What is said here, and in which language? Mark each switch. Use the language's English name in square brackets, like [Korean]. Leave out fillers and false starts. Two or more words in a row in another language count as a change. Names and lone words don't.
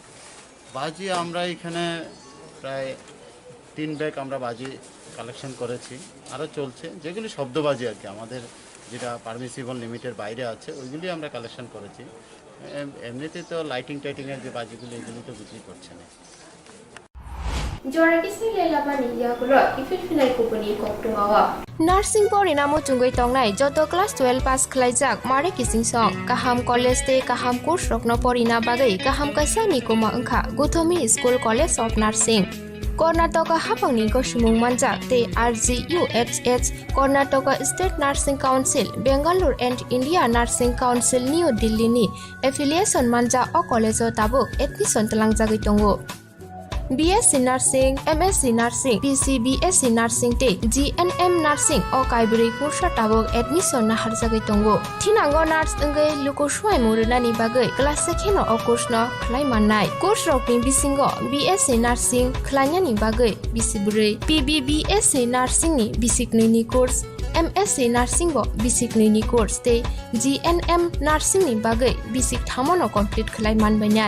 [Bangla] বাজি আমরা এখানে প্রায় 3 ব্যাগ আমরা বাজি কালেকশন করেছি, আরও চলছে, যেগুলি শব্দবাজি আর কি, আমাদের যেটা পারমিসিবল লিমিটের বাইরে আছে ওইগুলি আমরা কালেকশন করেছি। এমনিতে তো লাইটিংয়ের যে বাজিগুলি এগুলি তো বিক্রি করছে না। [Kok Borok] नार्सिं परिणामो चुंगै तंगनाय जत [English] class 12 pass [Kok Borok] खलाइजाक मारे किसिं सं काहाम कलेज ते काहाम कोर्स रखनो परिना बागै काहाम काisa निकुमा अंखा गुथमी स्कुल कलेज अफ नार्सिं कर्नाटक हाफांनि गसुमुं मानजाक ते RGUHH कर्नाटक स्टेट नार्सिं काउन्सिल बेंगालुर एन्ड इंडिया नार्सिं काउन्सिल न्यू दिल्ली नि एफिलिएशन मानजा अ कलेज ताबुक एडमिशन तलांगजागै दंगो। BSc Nursing, MSc Nursing, BSc Nursing te GNM Nursing o kaibri kursa tabok admission na harjagai tongo. Thinango nurse engai lukosuai murunani bagai class sekheno o course no khlai mannai. Course rokni bisingo BSc Nursing khlainani bagai bisibrei, BSc Nursing ni bisiknini course, MSc Nursing bo bisiknini course te GNM Nursing ni bagai bisik thamono complete khlai manbainai.